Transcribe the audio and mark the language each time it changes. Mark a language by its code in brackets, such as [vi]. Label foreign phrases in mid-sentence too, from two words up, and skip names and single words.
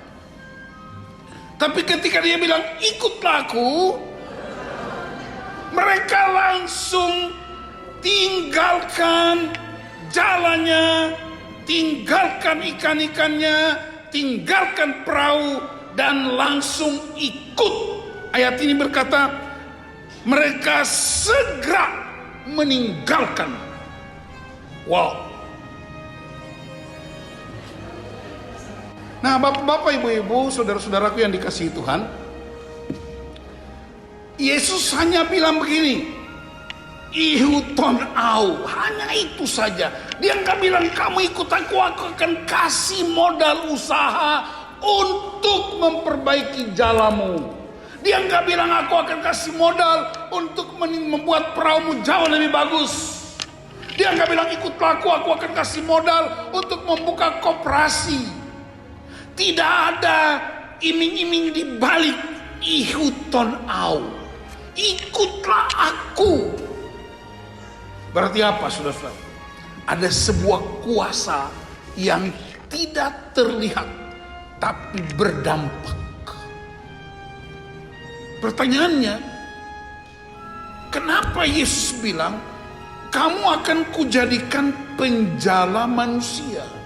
[id] Tapi ketika dia bilang, ikutlah aku, mereka langsung tinggalkan jalannya, tinggalkan ikan-ikannya, tinggalkan perahu, dan langsung ikut ayat ini berkata, mereka segera meninggalkan. Wow. Nah, bapak-bapak, ibu-ibu, saudara-saudaraku yang dikasihi Tuhan, Yesus hanya bilang begini, [bbc] ihuton au, [id] hanya itu saja. Dia nggak bilang kamu ikut aku akan kasih modal usaha untuk memperbaiki jalanmu. Dia nggak bilang aku akan kasih modal untuk membuat perahumu jauh lebih bagus. Dia nggak bilang ikutlah aku akan kasih modal untuk membuka koperasi. Tidak ada iming-iming di balik [bbc] ihuton au. [id] Ikutlah aku. Berarti apa, saudara-saudara? Ada sebuah kuasa yang tidak terlihat tapi berdampak. Pertanyaannya, kenapa Yesus bilang kamu akan kujadikan penjala manusia?